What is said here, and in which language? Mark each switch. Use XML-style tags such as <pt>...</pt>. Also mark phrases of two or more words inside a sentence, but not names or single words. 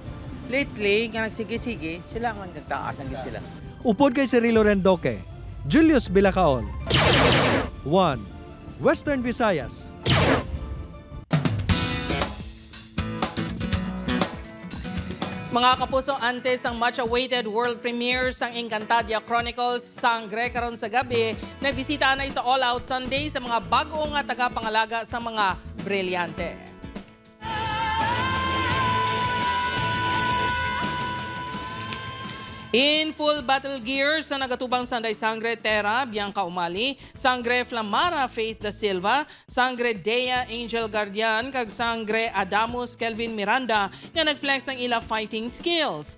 <hil>Lately, nga nagsige-sige, sila nga nagtaas ng sila. Upod kay Cirilo Rendoque, Julius Bilacaol. 1. Western Visayas. Mga kapuso, antes ang</hil> <en>much-awaited world premiere</en> <hil>sang Encantadia Chronicles Sangre karon sa gabi, nagbisita na sa All Out Sunday sa mga bagong nga tagapangalaga sa mga brilyante.</hil> <en>In full battle gear</en> <hil>sa nagatubang Sanday Sangre Terra, Bianca Umali, Sangre Flamara Faith Da Silva, Sangre Dea Angel Guardian, kag Sangre Adamus Kelvin Miranda nga nagflex ang ila</hil> <en>fighting skills.</en>